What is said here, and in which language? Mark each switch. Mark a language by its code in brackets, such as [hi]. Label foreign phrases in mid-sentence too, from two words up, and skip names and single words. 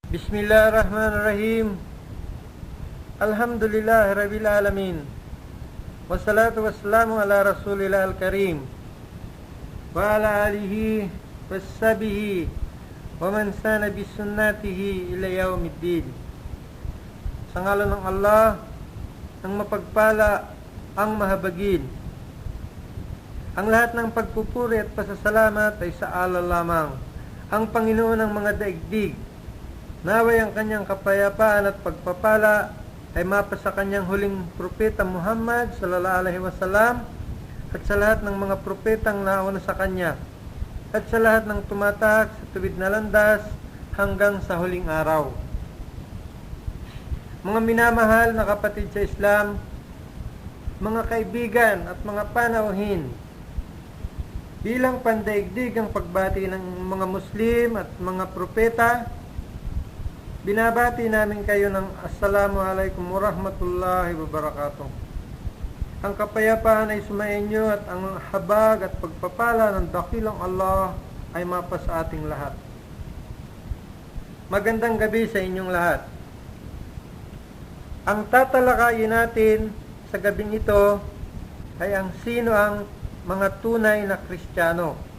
[ar] بسم الله الرحمن الرحيم. الحمد لله رب العالمين. والصلاة والسلام على رسول الله الكريم وعلى آله وصحبه ومن سن بسنته إلى يوم الدين. [tl] Sa ngalan ng Allah, ang mapagpala, ang mahabagin. Ang lahat ng pagpupuri at pasasalamat ay sa Allah lamang, ang Panginoon ng mga daigdig. Naway ang kanyang kapayapaan at pagpapala ay mapa sa kanyang huling propeta Muhammad [ar] صلى الله عليه وسلم [tl] at sa lahat ng mga propetang nauna sa kanya at sa lahat ng tumatahak sa tuwid na landas hanggang sa huling araw. Mga minamahal na kapatid sa Islam, mga kaibigan at mga panauhin, bilang pandaigdig ang pagbati ng mga Muslim at mga propeta, binabati namin kayo ng [ar] السلام عليكم ورحمة الله وبركاته. [tl] Ang kapayapaan ay sumainyo at ang habag at pagpapala ng dakilang Allah ay mapa sa ating lahat. Magandang gabi sa inyong lahat. Ang tatalakayin natin sa gabing ito ay ang sino ang mga tunay na Kristiyano.